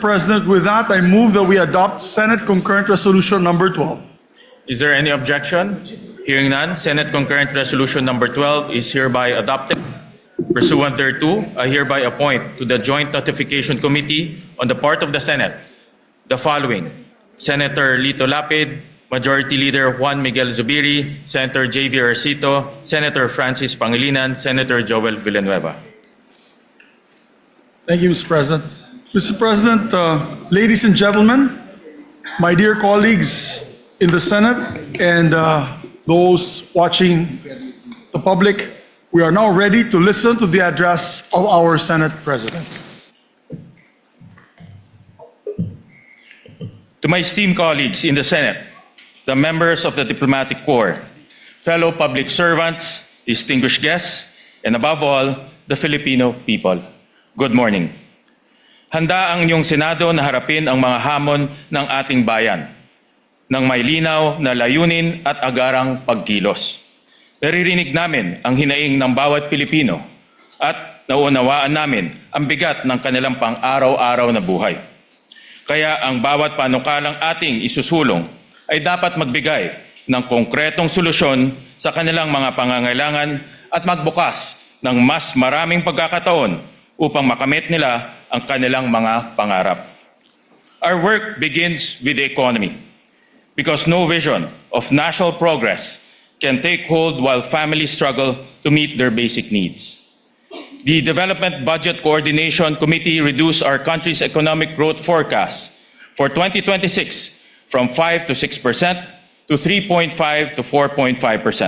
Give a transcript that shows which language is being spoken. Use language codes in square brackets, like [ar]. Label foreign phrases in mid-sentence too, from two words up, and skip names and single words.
[en] President, with that, I move that we adopt Senate Concurrent Resolution number 12. Is there any objection? Hearing none, Senate Concurrent Resolution number 12 is hereby adopted. Pursuant thereto, I hereby appoint to the Joint Notification Committee on the part of the Senate the following: Senator Lito Lapid, Majority Leader Juan Miguel Zubiri, Senator J.V. Arcito, Senator Francis Pangilinan, Senator Joel Villanueva. Thank you, Mr. President. Mr. President, ladies and gentlemen, my dear colleagues in the Senate and those watching the public, we are now ready to listen to the address of our Senate President. To my esteemed colleagues in the Senate, the members of the Diplomatic Corps, fellow public servants, distinguished guests, and above all, the Filipino people, good morning. [tl] Handa ang inyong Senado na harapin ang mga hamon ng ating bayan ng may linaw na layunin at agarang pagkilos. Naririnig namin ang hinaing ng bawat Pilipino at nauunawaan namin ang bigat ng kanilang pang-araw-araw na buhay. Kaya ang bawat panukalang ating isusulong ay dapat magbigay ng konkretong solusyon sa kanilang mga pangangailangan at magbukas ng mas maraming pagkakataon upang makamit nila ang kanilang mga pangarap. [en] Our work begins with the economy because no vision of national progress can take hold while families struggle to meet their basic needs. The Development Budget Coordination Committee reduced our country's economic growth forecast for 2026 from 5 to 6% to 3.5 to 4.5%.